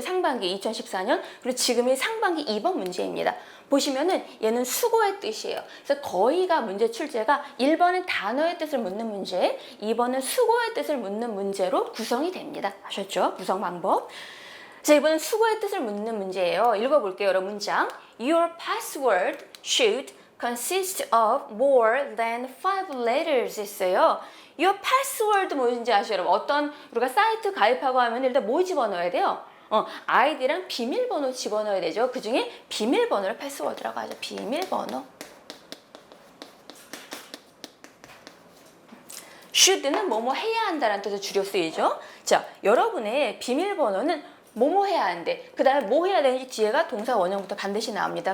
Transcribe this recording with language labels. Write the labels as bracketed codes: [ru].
[ko] 상반기 2014년. 그리고 지금이 상반기 2번 문제입니다. 보시면은 얘는 수고의 뜻이에요. 그래서 거의가 문제 출제가 1번은 단어의 뜻을 묻는 문제, 2번은 수고의 뜻을 묻는 문제로 구성이 됩니다. 아셨죠? 구성 방법. 자, 이번엔 수고의 뜻을 묻는 문제예요. 읽어볼게요. 여러 문장. [en] Your password should consist of more than 5 letters [ko] 있어요. [en] Your password [ko] 뭔지 아시죠? 여러분? 어떤 우리가 사이트 가입하고 하면 일단 뭐 집어넣어야 돼요? 아이디랑 비밀번호 집어넣어야 되죠. 그 중에 비밀번호를 패스워드라고 하죠. 비밀번호. should는 뭐뭐 해야 한다는 뜻으로 줄여 쓰이죠. 자, 여러분의 비밀번호는 뭐뭐 해야 하는데 그 다음에 뭐 해야 되는지 뒤에가 동사 원형부터 반드시 나옵니다.